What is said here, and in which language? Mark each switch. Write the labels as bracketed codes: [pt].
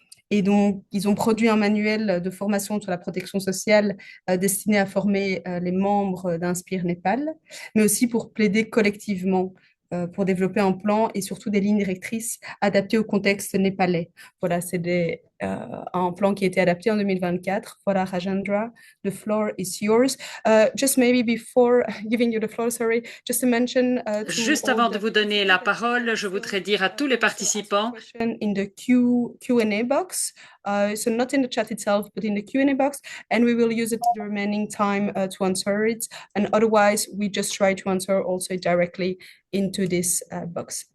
[fr] Et donc, ils ont produit un manuel de formation sur la protection sociale destiné à former les membres d'Inspire Népal, mais aussi pour plaider collectivement pour développer un plan et surtout des lignes directrices adaptées au contexte népalais. Voilà, c'est un plan qui a été adapté en 2024. Voilà, [en] Rajendra, the floor is yours. Just maybe before giving you the floor, sorry, just to mention [fr] Juste avant de vous donner la parole, je voudrais dire à tous les participants [en] in the Q&A box, so not in the chat itself, but in the Q&A box, and we will use it the remaining time to answer it. And otherwise, we just try to answer also directly into this box.